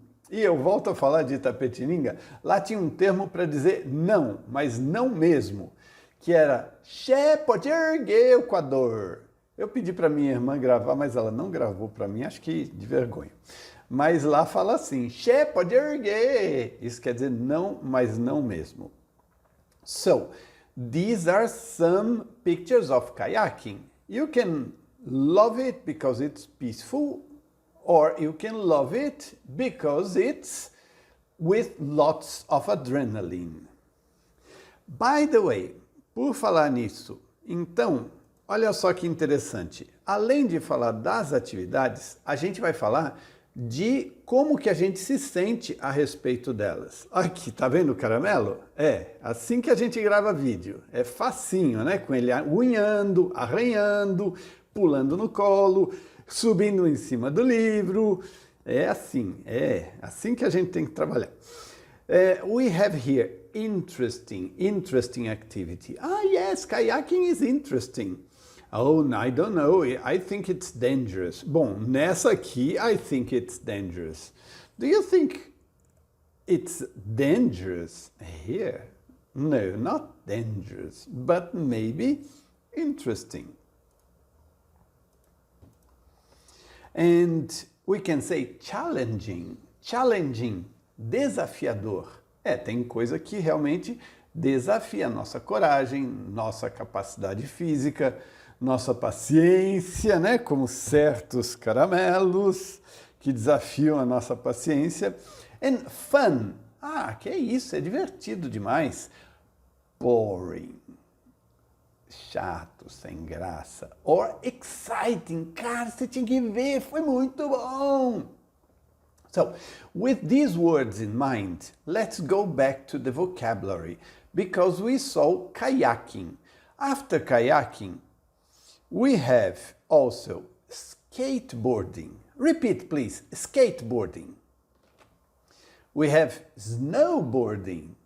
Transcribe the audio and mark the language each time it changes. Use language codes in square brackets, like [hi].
[pt] E eu volto a falar de Itapetininga, lá tinha um termo para dizer não, mas não mesmo, que era Che pode erguer o Equador. Eu pedi para minha irmã gravar, mas ela não gravou para mim, acho que de vergonha. Mas lá fala assim, Che pode erguer. Isso quer dizer não, mas não mesmo. [en] So, these are some pictures of kayaking. You can love it because it's peaceful, or you can love it because it's with lots of adrenaline. By the way, [pt] por falar nisso, então, olha só que interessante. Além de falar das atividades, a gente vai falar de como que a gente se sente a respeito delas. Aqui, tá vendo o caramelo? É, assim que a gente grava vídeo. É facinho, né? Com ele unhando, arranhando, pulando no colo, subindo em cima do livro. É assim que a gente tem que trabalhar. [en] We have here interesting activity. Ah, yes, kayaking is interesting. Oh, I don't know, I think it's dangerous. [pt] Bom, nessa aqui, [en] I think it's dangerous. Do you think it's dangerous here? No, not dangerous, but maybe interesting. And we can say challenging, desafiador. [pt] Tem coisa que realmente desafia a nossa coragem, nossa capacidade física, nossa paciência, né? Como certos caramelos que desafiam a nossa paciência. [en] And fun. [pt] Ah, que é isso, é divertido demais. Boring. Chato, sem graça. [en] Or exciting. [pt] Cara, você tinha que ver, foi muito bom. [en] So, with these words in mind, let's go back to the vocabulary, because we saw kayaking. After kayaking, we have also skateboarding. Repeat, please. Skateboarding. We have snowboarding.